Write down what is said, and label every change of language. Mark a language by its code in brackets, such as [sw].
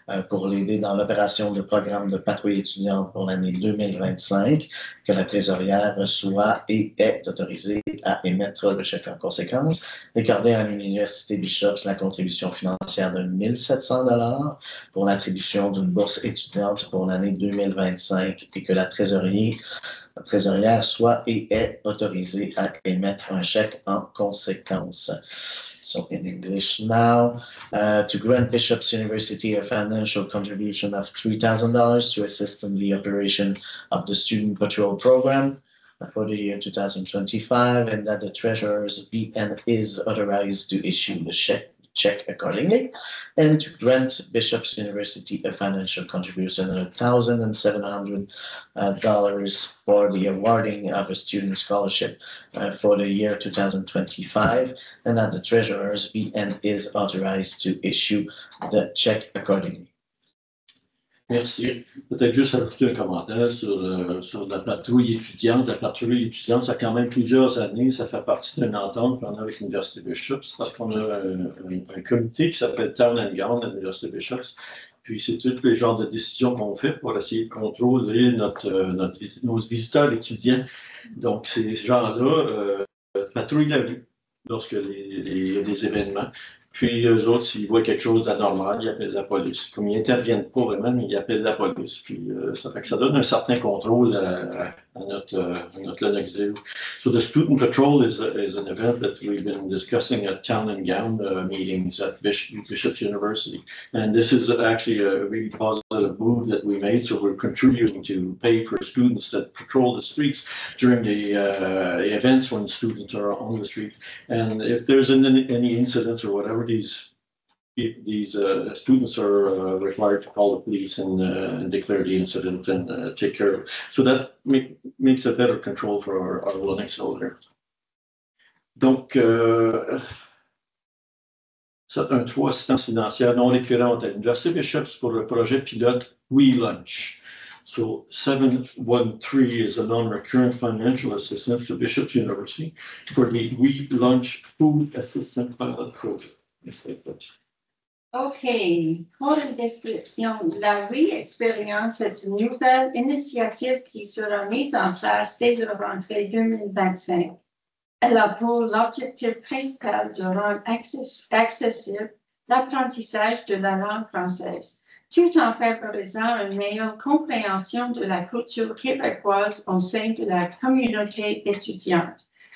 [fr] pour l'aider dans l'opération de programme de patrouille étudiante pour l'année 2025, que la trésorière soit et est autorisée à émettre le chèque en conséquence, d'accorder à l'Université Bishop la contribution financière de 1 700 pour l'attribution d'une bourse étudiante pour l'année 2025 et que la trésorière soit et est autorisée à émettre un chèque en conséquence. [en] So in English now, to grant Bishop's University a financial contribution of $3,000 to assist in the operation of the Student Patrol Program for the year 2025, and that the treasurers be and is authorized to issue the check accordingly, and to grant Bishop's University a financial contribution of $1,700 for the awarding of a student scholarship for the year 2025, and that the treasurers be and is authorized to issue the check accordingly. [fr] Merci. Peut-être juste ajouter un commentaire sur la patrouille étudiante. La patrouille étudiante, ça a quand même plusieurs années. Ça fait partie d'une entente qu'on a avec l'Université Bishops parce qu'on a un comité qui s'appelle Town and Gown à l'Université Bishops. Puis c'est tous les genres de décisions qu'on fait pour essayer de contrôler nos visiteurs étudiants. Donc, ces gens-là patrouillent la rue lorsqu'il y a des événements. Puis eux autres, s'ils voient quelque chose d'anormal, ils appellent la police. Comme ils n'interviennent pas vraiment, mais ils appellent la police. Puis ça fait que ça donne un certain contrôle à notre Lennoxville. [en] So the student patrol is an event that we've been discussing at town and gown meetings at Bishop's University. And this is actually a really positive move that we made. So we're contributing to pay for students that patrol the streets during the events when students are on the street. And if there's any incidents or whatever, these students are required to call the police and declare the incident and take care of it. So that makes a better control for our Lennoxville there. [fr] Donc, c'est un 3 assistance financière non récurrente à l'Université Bishops pour le projet pilote We Lunch. [en] So 713 is a non-recurrent financial assistance to Bishop's University for the We Lunch Food Assistance Pilot Project. OK. [fr] Pour une description, la expérience est une nouvelle initiative qui sera mise en place dès la rentrée 2025. Elle a pour l'objectif principal de rendre accessible l'apprentissage de la langue française, tout en favorisant une meilleure compréhension de la culture québécoise au sein de la communauté étudiante.